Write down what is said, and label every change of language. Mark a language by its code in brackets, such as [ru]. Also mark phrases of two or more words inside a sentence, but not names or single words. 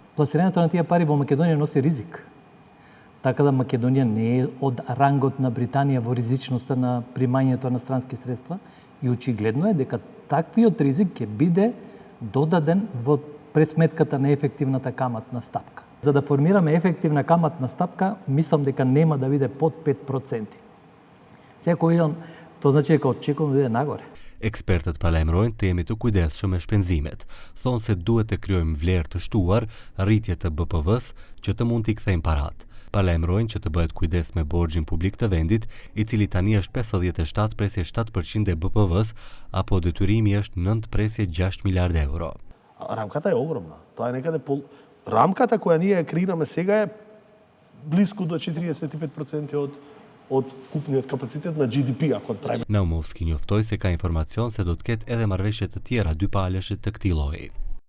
[mk] Пласирањето на тие пари во Македонија носи ризик. Така да Македонија не е од рангот на Британија во ризичноста на примањето на странски средства и очигледно е дека таквиот ризик ќе биде додаден во пресметката на ефективната каматна стапка. За да формираме ефективна каматна стапка, мислам дека нема да биде под 5%. Секој еден тоа значи дека очекуваме да биде нагоре. [sq] Ekspertët paralajmërojnë të jemi të kujdesshëm me shpenzimet. Thonë se duhet të krijojmë vlerë të shtuar, rritje të BPV-s që të mund t'i kthejmë parat. Paralajmërojnë që të bëhet kujdes me borxhin publik të vendit, i cili tani është 57,7% e BPV-s, apo detyrimi është 9,6 miliardë euro. [mk] Рамката е огромна. Тоа е некаде рамката која ние ја креираме сега е близко до 45% од вкупниот капацитет на GDP ако правиме. [sq] Naumovski njoftoi se ka informacion se do të ketë edhe marrëveshje të tjera dypaleshe të këtij lloji.